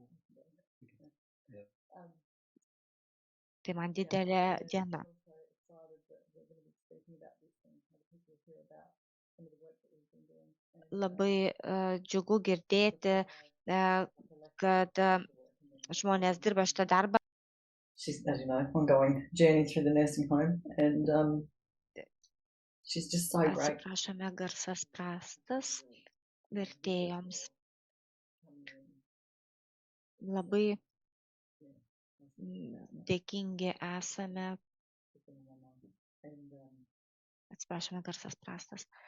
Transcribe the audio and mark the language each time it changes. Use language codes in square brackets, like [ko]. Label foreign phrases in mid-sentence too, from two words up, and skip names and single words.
[lt] Tai man didelė diena. Labai džiugu girdėti, kad žmonės dirba šitą darbą. [en] She's, as you know, ongoing journey through the nursing home, and she's just so great. [lt] Atsiprašome, garsas prastas vertėjoms. Labai dėkingi esame. Atsiprašome, garsas prastas.